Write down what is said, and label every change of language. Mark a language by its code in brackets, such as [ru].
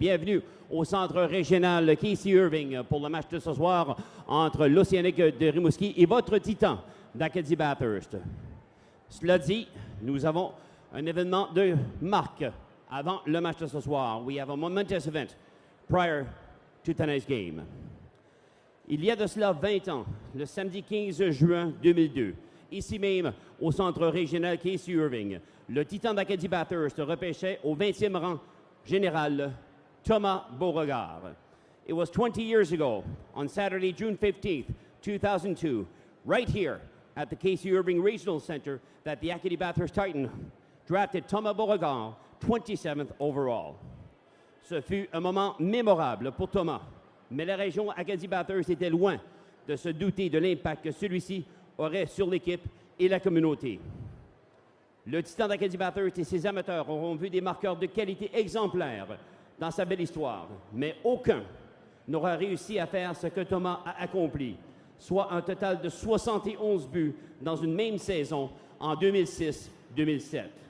[fr] Bienvenue au centre régional Casey Irving pour le match de ce soir entre l'Océanic de Rimouski et votre Titan d'Acadie Bathurst. Cela dit, nous avons un événement de marque avant le match de ce soir. [en] We have a momentous event prior to tonight's game. [fr] Il y a de cela 20 ans, le samedi 15 juin 2002, ici même au centre régional Casey Irving, le Titan d'Acadie Bathurst repêchait au 20e rang général Thomas Beauregard. [en] It was 20 years ago, on Saturday, June 15th, 2002, right here at the Casey Irving Regional Center, that the Acadie Bathurst Titan drafted Thomas Beauregard 27th overall. [fr] Ce fut un moment mémorable pour Thomas, mais la région Acadie Bathurst était loin de se douter de l'impact que celui-ci aurait sur l'équipe et la communauté. Le Titan d'Acadie Bathurst et ses amateurs auront vu des marqueurs de qualité exemplaires dans sa belle histoire, mais aucun n'aura réussi à faire ce que Thomas a accompli, soit un total de 71 buts dans une même saison en 2006-2007.